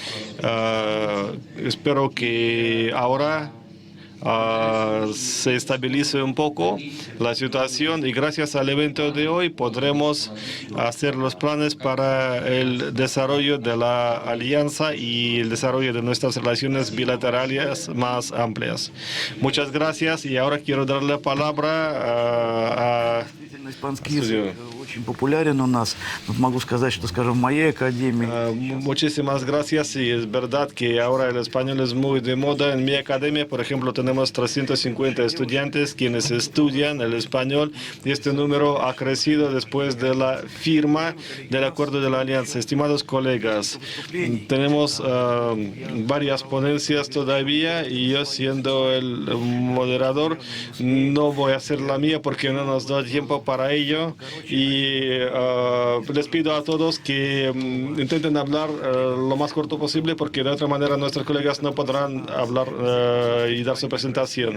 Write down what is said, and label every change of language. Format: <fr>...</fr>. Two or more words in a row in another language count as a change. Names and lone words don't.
<es>Espero que ahora se estabilice un poco la situación, y gracias al evento de hoy podremos hacer los planes para el desarrollo de la alianza y el desarrollo de nuestras relaciones bilaterales más amplias. Muchas gracias, y ahora quiero darle la palabra a</es> <ru>Испанский язык очень популярен у нас. Вот могу сказать, что, скажем, в моей академии...</ru> <es>Muchísimas gracias, y es verdad que ahora el español es muy de moda. En mi academia, por ejemplo, tenemos 350 estudiantes quienes estudian el español, y este número ha crecido después de la firma del acuerdo de la alianza. Estimados colegas, tenemos varias ponencias todavía, y yo, siendo el moderador, no voy a hacer la mía porque no nos da tiempo para ello, y les pido a todos que intenten hablar lo más corto posible, porque de otra manera nuestros colegas no podrán hablar y dar su presentación.</es>